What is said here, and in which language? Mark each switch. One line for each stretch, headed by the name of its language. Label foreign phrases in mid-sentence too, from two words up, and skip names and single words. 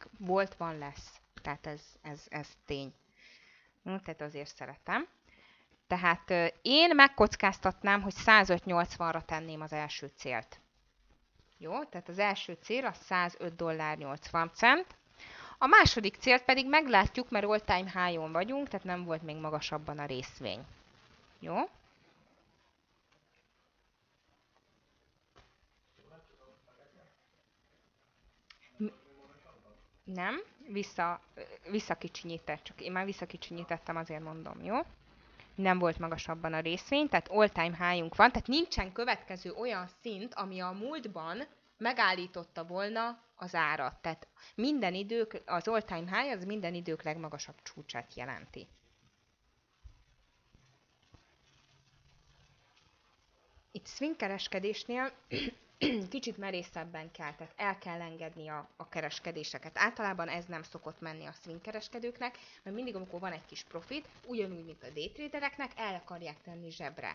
Hungarian: Volt, van, lesz. Tehát ez tény. Tehát azért szeretem. Tehát én megkockáztatnám, hogy 105,80-ra tenném az első célt. Jó, tehát az első cél a 105 dollár 80 cent. A második célt pedig meglátjuk, mert
English: all-time high-on
Hungarian: vagyunk, tehát nem volt még magasabban a részvény. Jó? Nem, visszakicsinyített, csak én már visszakicsinyítettem, azért mondom, jó? Nem volt magasabban a részvény, tehát
English: all-time high-unk
Hungarian: van, tehát nincsen következő olyan szint, ami a múltban megállította volna az árat. Tehát minden idők, az
English: all-time high
Hungarian: az minden idők legmagasabb csúcsát jelenti. Itt swingkereskedésnél kicsit merészebben kell, tehát el kell engedni a kereskedéseket. Általában ez nem szokott menni a swingkereskedőknek, mert mindig, amikor van egy kis profit, ugyanúgy, mint a daytradereknek, el akarják tenni zsebre.